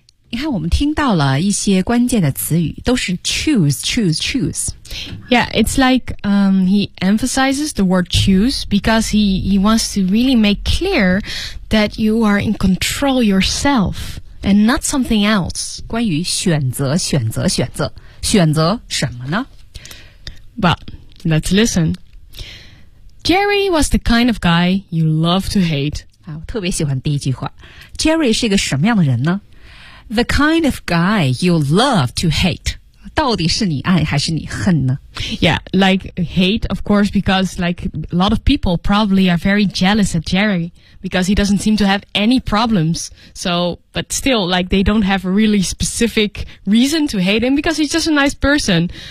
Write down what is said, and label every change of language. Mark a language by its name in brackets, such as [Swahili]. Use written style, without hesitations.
[Chinese] 你看我们听到了一些关键的词语都是 [English] choose, choose, choose. Yeah, it's like, he emphasizes the word choose because he wants to really make clear that you are in control yourself and not something else. [Chinese] 关于选择选择选择选择什么呢 [English] Well, let's listen. Jerry was the kind of guy you love to hate. [Chinese] 啊，我特别喜欢第一句话。 Jerry 是一个什么样的人呢？ [English] The kind of guy you love to hate. [Chinese] 到底是你爱还是你恨呢? [English] Yeah, like hate, of course, because like a lot of people probably are very jealous at Jerry because he doesn't seem to have any problems. So, but still, like they don't have a really specific reason to hate him because he's just a nice person.